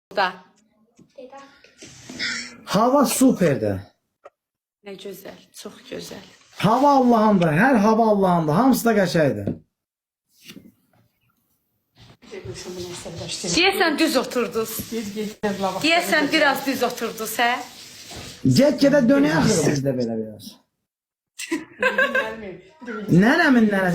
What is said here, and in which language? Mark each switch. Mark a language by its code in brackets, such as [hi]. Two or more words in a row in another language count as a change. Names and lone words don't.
[tr] Da. Hava süperdi. Ne güzel, çok güzel. Hava Allah'ındır. Her hava Allah'ındır. [az] Hamısı da qəşəngdir. Deyəsən düz oturdunuz. Deyəsən biraz düz oturdunuz, hə? Get-gedə dönəyək bizdə belə biraz. Nənəmin nənəsi.